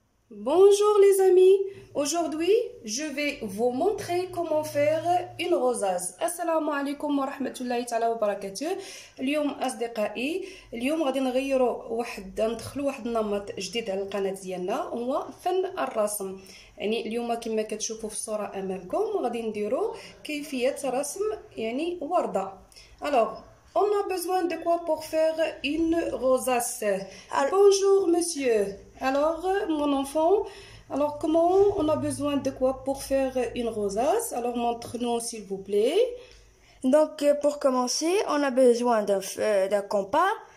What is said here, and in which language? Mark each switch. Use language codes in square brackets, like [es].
[fr] Bonjour les amis, aujourd'hui je vais vous montrer comment faire une rosace. [ar] Assalamu alaikum wa rahmatullahi ta'ala wa barakatuh. اليوم أصدقائي اليوم غادي ندخلوا واحد النمط جديد على القناة ديالنا هو فن الرسم. يعني اليوم كما كتشوفوا في الصورة أمامكم غادي نديروا كيفية رسم يعني وردة. [fr] Alors, on a besoin de quoi pour faire une rosace? Bonjour monsieur. Alors, mon enfant, alors comment on a besoin de quoi pour faire une rosace? Alors, montre-nous s'il vous plaît. Donc, pour commencer, on a besoin d'un compas.